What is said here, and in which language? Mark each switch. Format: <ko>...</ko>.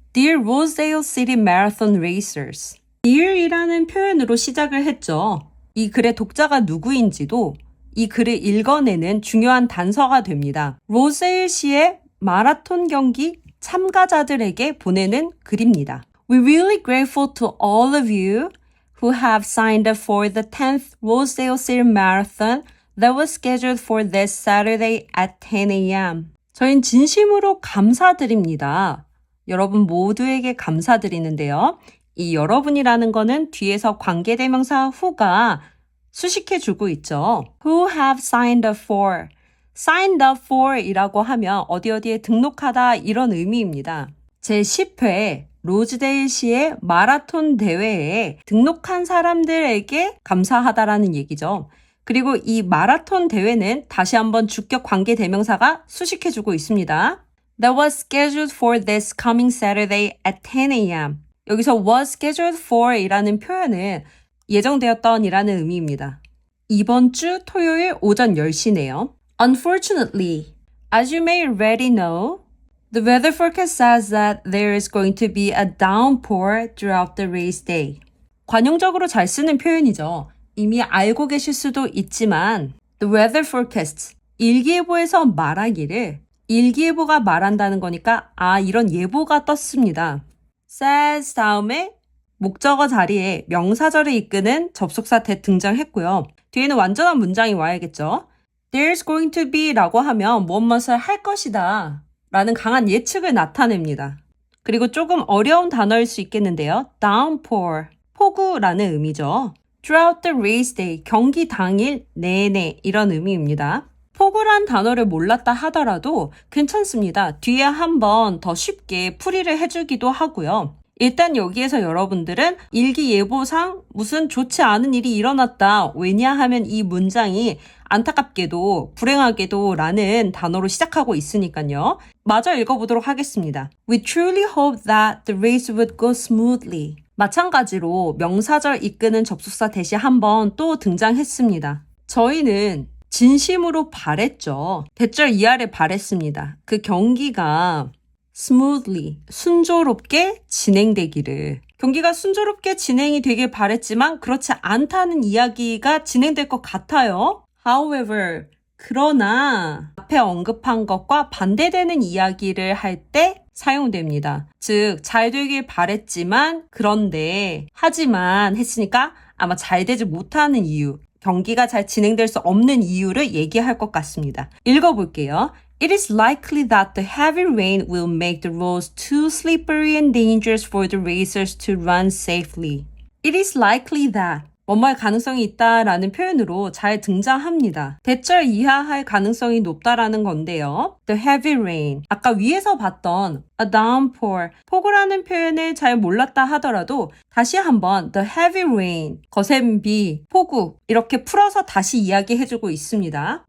<en>Dear Rosedale City Marathon Racers.</en> <ko>Dear이라는 표현으로 시작을 했죠. 이 글의 독자가 누구인지도 이 글을 읽어내는 중요한 단서가 됩니다. 로세일시의 마라톤 경기 참가자들에게 보내는 글입니다.</ko> <en>We're really grateful to all of you who have signed up for the 10th Rosedale City Marathon that was scheduled for this Saturday at 10 a.m.</en> <ko>저희는 진심으로 감사드립니다. 여러분 모두에게 감사드리는데요. 이 여러분이라는 거는 뒤에서 관계대명사 who가 수식해주고 있죠.</ko> <en>Who have signed up for. signed up for</en> <ko>이라고 하면 어디에 등록하다 이런 의미입니다. 제10회 로즈데일시의 마라톤 대회에 등록한 사람들에게 감사하다라는 얘기죠. 그리고 이 마라톤 대회는 다시 한번 주격 관계 대명사가 수식해주고 있습니다.</ko> <en>That was scheduled for this coming Saturday at 10 a.m.</en> <ko>여기서</ko> <en>was scheduled for</en> <ko>이라는 표현은 예정되었던 이라는 의미입니다. 이번 주 토요일 오전 10시네요.</ko> <en>Unfortunately, as you may already know, the weather forecast says that there is going to be a downpour throughout the race day.</en> <ko>관용적으로 잘 쓰는 표현이죠. 이미 알고 계실 수도 있지만</ko> <en>the weather forecast,</en> <ko>일기예보에서 말하기를 일기예보가 말한다는 거니까 이런 예보가 떴습니다. says 다음에 목적어 자리에 명사절을 이끄는 접속사 that 등장했고요. 뒤에는 완전한 문장이 와야겠죠.</ko> <en>There's going to be</en> <ko>라고 하면 무엇을 할 것이다 라는 강한 예측을 나타냅니다. 그리고 조금 어려운 단어일 수 있겠는데요. downpour, 폭우라는 의미죠.</ko> <en>throughout the race day,</en> <ko>경기 당일 내내 이런 의미입니다. 폭우란 단어를 몰랐다 하더라도 괜찮습니다. 뒤에 한번 더 쉽게 풀이를 해주기도 하고요. 일단 여기에서 여러분들은 일기예보상 무슨 좋지 않은 일이 일어났다. 왜냐하면 이 문장이 안타깝게도 불행하게도 라는 단어로 시작하고 있으니까요. 마저 읽어보도록 하겠습니다.</ko> <en>We truly hope that the race would go smoothly.</en> <ko>마찬가지로 명사절 이끄는 접속사 대시 한번 또 등장했습니다. 저희는 진심으로 바랬죠. 대절 이하를 바랬습니다. 그 경기가 smoothly, 순조롭게 진행되기를. 경기가 순조롭게 진행이 되길 바랬지만 그렇지 않다는 이야기가 진행될 것 같아요. However, 그러나 앞에 언급한 것과 반대되는 이야기를 할 때 사용됩니다. 즉, 잘 되길 바랬지만 그런데 하지만 했으니까 아마 잘 되지 못하는 이유, 경기가 잘 진행될 수 없는 이유를 얘기할 것 같습니다. 읽어볼게요.</ko> <en>It is likely that the heavy rain will make the roads too slippery and dangerous for the racers to run safely. It is likely that</en> <ko>뭐뭐할 가능성이 있다라는 표현으로 잘 등장합니다. 대절 이하할 가능성이 높다라는 건데요.</ko> <en>The heavy rain.</en> <ko>아까 위에서 봤던</ko> <en>a downpour,</en> <ko>폭우라는 표현을 잘 몰랐다 하더라도 다시 한번</ko> <en>the heavy rain,</en> <ko>거센 비, 폭우 이렇게 풀어서 다시 이야기해주고 있습니다.</ko>